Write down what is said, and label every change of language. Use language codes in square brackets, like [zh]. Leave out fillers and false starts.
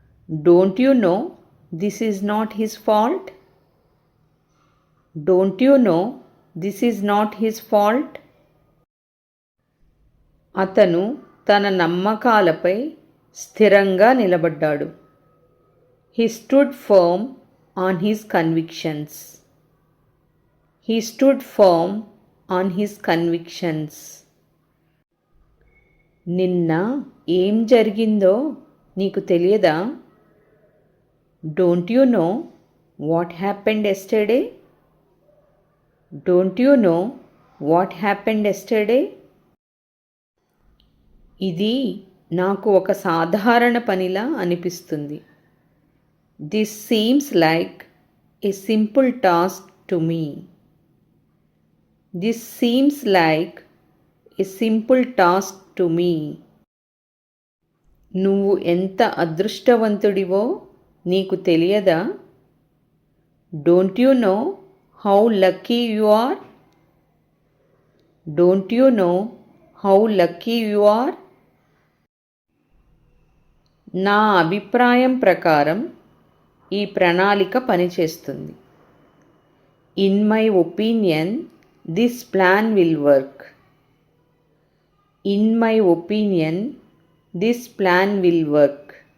[en] Don't you know this is not his fault? Don't you know this is not his fault? [te] అతను తన నమ్మకాలపై స్థిరంగా నిలబడ్డాడు. [en] He stood firm on his convictions. He stood firm on his convictions. [te] నిన్న ఏం జరిగిందో నీకు తెలియదా? [en] Don't you know what happened yesterday? Don't you know what happened yesterday? [te] ఇది నాకు ఒక సాధారణ పనిలా అనిపిస్తుంది. [en] This seems like a simple task to me. This seems like a simple task to me. [te] నువ్వు ఎంత అదృష్టవంతుడివో నీకు తెలియదా? [en] Don't you know how lucky you are? Don't you know how lucky you are? [te] నా అభిప్రాయం ప్రకారం ఈ ప్రణాళిక పనిచేస్తుంది. [en] In my opinion this plan will work. In my opinion this plan will work.